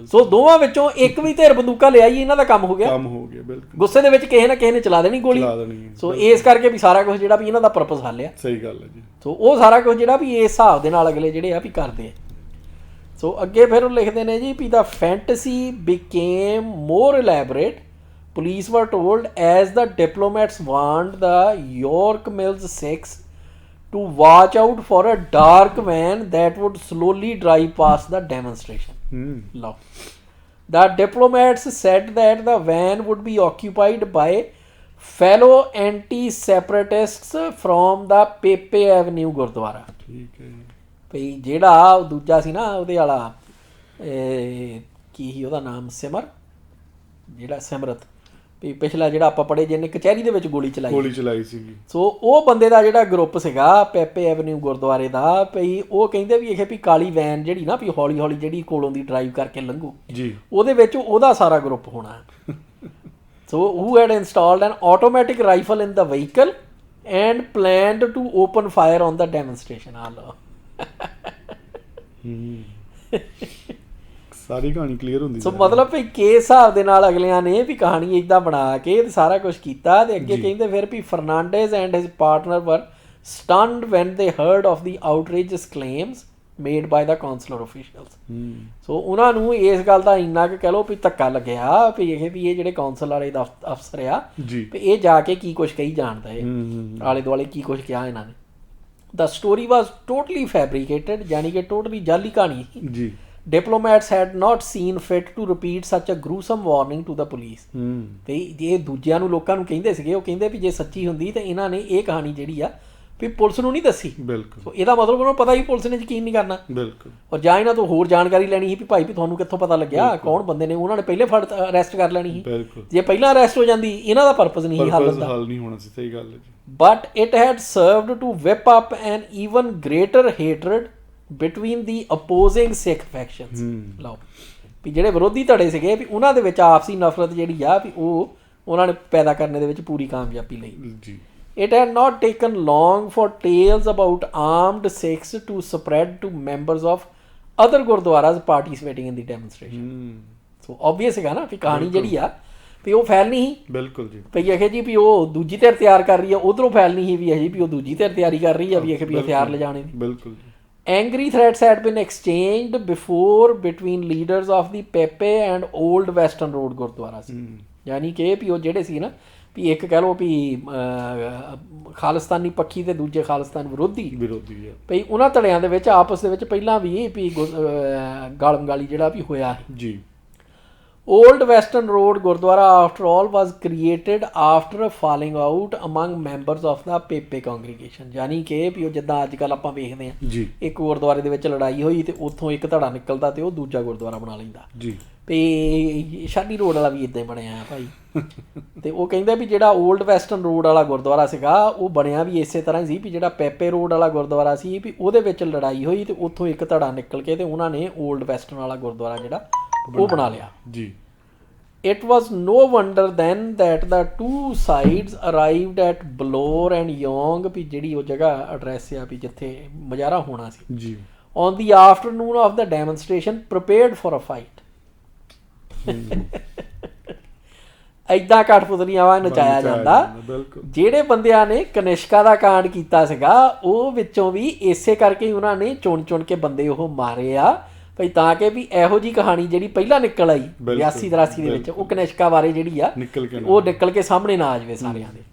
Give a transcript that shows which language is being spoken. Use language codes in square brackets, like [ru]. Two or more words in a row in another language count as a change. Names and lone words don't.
[pa] ਸੋ ਦੋਵਾਂ ਵਿੱਚੋਂ ਇੱਕ ਵੀ ਧਿਰ ਬੰਦੂਕਾਂ ਲਿਆਈ ਇਹਨਾਂ ਦਾ ਕੰਮ ਹੋ ਗਿਆ ਬਿਲਕੁਲ। ਗੁੱਸੇ ਦੇ ਵਿੱਚ ਕਿਸੇ ਨਾ ਕਿਸੇ ਨੇ ਚਲਾ ਦੇਣੀ ਗੋਲੀ। ਸੋ ਇਸ ਕਰਕੇ ਵੀ ਸਾਰਾ ਕੁਝ ਜਿਹੜਾ ਵੀ ਇਹਨਾਂ ਦਾ ਪਰਪਸ ਹੱਲ ਆ। ਸਹੀ ਗੱਲ ਹੈ ਜੀ। ਸੋ ਉਹ ਸਾਰਾ ਕੁਝ ਜਿਹੜਾ ਵੀ ਇਸ ਹਿਸਾਬ ਦੇ ਨਾਲ ਅਗਲੇ ਜਿਹੜੇ ਆ ਵੀ ਕਰਦੇ ਆ। ਸੋ ਅੱਗੇ ਫਿਰ ਉਹ ਲਿਖਦੇ ਨੇ ਜੀ ਵੀ [en] the fantasy became more elaborate. Police were told as the diplomats warned the York Mills Sikhs to watch out for a dark van that would slowly drive past the demonstration. Love. The diplomats said that the van would be occupied by fellow anti-separatists from the Pepe Avenue Gurdwara. [pa] ਠੀਕ ਹੈ ਭਈ ਜਿਹੜਾ ਉਹ ਦੂਜਾ ਸੀ ਨਾ ਉਹਦੇ ਵਾਲਾ ਕੀ ਸੀ ਉਹਦਾ ਨਾਮ ਜਿਹੜਾ ਸਿਮਰਤ ਵੀ ਪਿਛਲਾ ਜਿਹੜਾ ਆਪਾਂ ਪੜ੍ਹੇ ਜਿਹਨੇ ਕਚਹਿਰੀ ਦੇ ਵਿੱਚ ਗੋਲੀ ਚਲਾਈ ਸੀਗੀ। ਸੋ ਉਹ ਬੰਦੇ ਦਾ ਜਿਹੜਾ ਗਰੁੱਪ ਸੀਗਾ ਪੈਪੇ ਐਵਨਿਊ ਗੁਰਦੁਆਰੇ ਦਾ ਭਈ ਉਹ ਕਹਿੰਦੇ ਵੀ ਇਹ ਵੀ ਕਾਲੀ ਵੈਨ ਜਿਹੜੀ ਨਾ ਵੀ ਹੌਲੀ ਹੌਲੀ ਜਿਹੜੀ ਕੋਲੋਂ ਦੀ ਡਰਾਈਵ ਕਰਕੇ ਲੰਘੂ ਜੀ ਉਹਦੇ ਵਿੱਚ ਉਹਦਾ ਸਾਰਾ ਗਰੁੱਪ ਹੋਣਾ। [en] ਸੋ who had installed an automatic rifle in the vehicle and planned to open fire on the demonstration. [pa] ਸਾਰੀ ਕਹਾਣੀ ਕਲੀਅਰ ਹੁੰਦੀ। ਸੋ ਮਤਲਬ ਵੀ ਕਿਸ ਹਿਸਾਬ ਦੇ ਨਾਲ ਅਗਲਿਆਂ ਨੇ ਵੀ ਕਹਾਣੀ ਇਦਾਂ ਬਣਾ ਕੇ ਸਾਰਾ ਕੁਝ ਕੀਤਾ ਤੇ ਅੱਗੇ ਕਹਿੰਦੇ ਫਿਰ ਵੀ [en] Fernandez and his partner were stunned when they heard of the outrageous claims made by the consular officials. [pa] ਸੋ ਉਹਨਾਂ ਨੂੰ ਇਸ ਗੱਲ ਦਾ ਇੰਨਾ ਕਿ ਕਹਿ ਲਓ ਵੀ ਧੱਕਾ ਲੱਗਿਆ ਵੀ ਇਹ ਜਿਹੜੇ ਕਾਉਂਸਲ ਵਾਲੇ ਦਾ ਅਫਸਰ ਆ ਵੀ ਇਹ ਜਾ ਕੇ ਕੀ ਕੁਛ ਕਹੀ ਜਾਣਦਾ ਇਹ ਆਲੇ ਦੁਆਲੇ ਕੀ ਕੁਛ ਕਿਹਾ ਇਹਨਾਂ ਨੇ। [en] the story was totally fabricated [pa] ਯਾਨੀ ਕਿ ਟੋਟਲੀ ਜਾਲੀ ਕਹਾਣੀ ਸੀ। [en] Diplomats had not seen fit to repeat such a gruesome warning to the police. [pa] ਤੇ ਜੇ ਦੂਜਿਆਂ ਨੂੰ ਲੋਕਾਂ ਨੂੰ ਕਹਿੰਦੇ ਸੀਗੇ ਉਹ ਕਹਿੰਦੇ ਵੀ ਜੇ ਸੱਚੀ ਹੁੰਦੀ ਤੇ ਇਹਨਾਂ ਨੇ ਇਹ ਕਹਾਣੀ ਜਿਹੜੀ ਆ ਵੀ ਪੁਲਿਸ ਨੂੰ ਨਹੀਂ ਦੱਸੀ। ਬਿਲਕੁਲ ਇਹਦਾ ਮਤਲਬ ਉਹਨਾਂ ਨੂੰ ਪਤਾ ਹੀ ਪੁਲਿਸ ਨੇ ਯਕੀਨ ਨਹੀਂ ਕਰਨਾ। ਬਿਲਕੁਲ ਔਰ ਜਾਂ ਇਹਨਾਂ ਤੋਂ ਹੋਰ ਜਾਣਕਾਰੀ ਲੈਣੀ ਸੀ ਵੀ ਭਾਈ ਵੀ ਤੁਹਾਨੂੰ ਕਿੱਥੋਂ ਪਤਾ ਲੱਗਿਆ ਕੌਣ ਬੰਦੇ ਨੇ ਉਹਨਾਂ ਨੇ ਪਹਿਲੇ ਅਰੈਸਟ ਕਰ ਲੈਣੀ ਸੀ। ਬਿਲਕੁਲ ਜੇ ਪਹਿਲਾਂ ਅਰੈਸਟ ਹੋ ਜਾਂਦੀ ਇਹਨਾਂ ਦਾ ਪਰਪਸ ਨਹੀਂ ਸੀ ਹੱਲ ਨਹੀਂ ਹੋਣਾ ਸੀ। ਸਹੀ ਗੱਲ ਹੈ ਜੀ। [en] but it had served to whip up an even greater hatred between the opposing Sikh factions. [pa] ਲਓ ਵੀ ਜਿਹੜੇ ਵਿਰੋਧੀ ਧੜੇ ਸੀਗੇ ਵੀ ਉਹਨਾਂ ਦੇ ਵਿੱਚ ਆਪਸੀ ਨਫ਼ਰਤ ਜਿਹੜੀ ਆ ਵੀ ਉਹ ਉਹਨਾਂ ਨੇ ਪੈਦਾ ਕਰਨ ਦੇ ਵਿੱਚ ਪੂਰੀ ਕਾਮਯਾਬੀ ਲਈ ਜੀ। [en] It had not taken long for tales about armed Sikhs to spread to members of other gurdwaras participating in the demonstration. So obvious [pa] ਹੈਗਾ ਨਾ ਵੀ ਕਹਾਣੀ ਜਿਹੜੀ ਆ ਵੀ ਉਹ ਫੈਲਣੀ ਸੀ। ਬਿਲਕੁਲ ਜੀ ਵੀ ਇਹ ਜੀ ਵੀ ਉਹ ਦੂਜੀ ਧਿਰ ਤਿਆਰ ਕਰ ਰਹੀ ਆ ਉਧਰੋਂ ਫੈਲਣੀ ਸੀ ਵੀ ਇਹ ਵੀ ਉਹ ਦੂਜੀ ਧਿਰ ਤਿਆਰੀ ਕਰ ਰਹੀ ਆ ਵੀ ਇਹ ਵੀ ਹਥਿਆਰ ਲਿਜਾਣੇ ਨੇ। [en] ਬਿਲਕੁਲ Angry threats had been exchanged before between leaders of the Pepe and Old Western Road ਗੁਰਦੁਆਰਾ ਸੀ। [pa] ਯਾਨੀ ਕਿ ਵੀ ਉਹ ਜਿਹੜੇ ਸੀ ਨਾ ਵੀ ਇੱਕ ਕਹਿ ਲਓ ਵੀ ਖਾਲਿਸਤਾਨੀ ਪੱਖੀ ਤੇ ਦੂਜੇ ਖਾਲਿਸਤਾਨ ਵਿਰੋਧੀ ਭਈ ਉਹਨਾਂ ਧੜਿਆਂ ਦੇ ਵਿੱਚ ਆਪਸ ਦੇ ਵਿੱਚ ਪਹਿਲਾਂ ਵੀ ਗਾਲਮਗਾਲੀ ਜਿਹੜਾ ਵੀ ਹੋਇਆ ਜੀ। [en] Old Western Road ਗੁਰਦੁਆਰਾ after all was created after a falling out among members of the Pepe congregation. [pa] ਯਾਨੀ ਕਿ ਵੀ ਉਹ ਜਿੱਦਾਂ ਅੱਜ ਕੱਲ੍ਹ ਆਪਾਂ ਵੇਖਦੇ ਹਾਂ ਇੱਕ ਗੁਰਦੁਆਰੇ ਦੇ ਵਿੱਚ ਲੜਾਈ ਹੋਈ ਤੇ ਉੱਥੋਂ ਇੱਕ ਧੜਾ ਨਿਕਲਦਾ ਤੇ ਉਹ ਦੂਜਾ ਗੁਰਦੁਆਰਾ ਬਣਾ ਲੈਂਦਾ ਜੀ। ਤੇ ਸ਼ਾਨੀ ਰੋਡ ਵਾਲਾ ਵੀ ਇੱਦਾਂ ਹੀ ਬਣਿਆ ਭਾਈ। ਤੇ ਉਹ ਕਹਿੰਦੇ ਵੀ ਜਿਹੜਾ ਓਲਡ ਵੈਸਟਰਨ ਰੋਡ ਵਾਲਾ ਗੁਰਦੁਆਰਾ ਸੀਗਾ ਉਹ ਬਣਿਆ ਵੀ ਇਸੇ ਤਰ੍ਹਾਂ ਹੀ ਸੀ ਵੀ ਜਿਹੜਾ ਪੈਪੇ ਰੋਡ ਵਾਲਾ ਗੁਰਦੁਆਰਾ ਸੀ ਵੀ ਉਹਦੇ ਵਿੱਚ ਲੜਾਈ ਹੋਈ ਤੇ ਉੱਥੋਂ ਇੱਕ ਧੜਾ ਨਿਕਲ ਕੇ ਤੇ ਉਹਨਾਂ ਨੇ ਓਲਡ ਵੈਸਟਰਨ ਵਾਲਾ ਗੁਰਦੁਆਰਾ ਜਿਹੜਾ ਉਹ ਬਣਾ ਲਿਆ ਜੀ। [en] It was no wonder then that the two sides arrived at Balore and Yong [pa] ਵੀ ਜਿਹੜੀ ਉਹ ਜਗ੍ਹਾ ਐਡਰੈਸ ਆ ਵੀ ਜਿੱਥੇ ਮੁਜ਼ਾਹਰਾ ਹੋਣਾ ਸੀ ਜੀ [en] on the afternoon of the demonstration prepared for a fight. [pa] ਏਦਾਂ ਕਠਪੁਤਲੀਆਂ ਵਾ ਨਚਾਇਆ ਜਾਂਦਾ। ਜਿਹੜੇ ਬੰਦਿਆਂ ਨੇ ਕਨਿਸ਼ਕਾ ਦਾ ਕਾਂਡ ਕੀਤਾ ਸੀਗਾ ਉਹ ਵਿੱਚੋਂ ਵੀ ਇਸੇ ਕਰਕੇ ਉਹਨਾਂ ਨੇ ਚੁਣ ਚੁਣ ਕੇ ਬੰਦੇ ਉਹ ਮਾਰੇ ਆ ਭਈ ਤਾਂ ਕਿ ਵੀ ਇਹੋ ਜਿਹੀ ਕਹਾਣੀ ਜਿਹੜੀ ਪਹਿਲਾਂ ਨਿਕਲ ਆਈ 82-83 ਦੇ ਵਿੱਚ ਉਹ ਕਨਿਸ਼ਕਾ ਬਾਰੇ ਜਿਹੜੀ ਆ ਉਹ ਨਿਕਲ ਕੇ ਸਾਹਮਣੇ ਨਾ ਆ ਜਾਵੇ ਸਾਰਿਆਂ ਦੇ।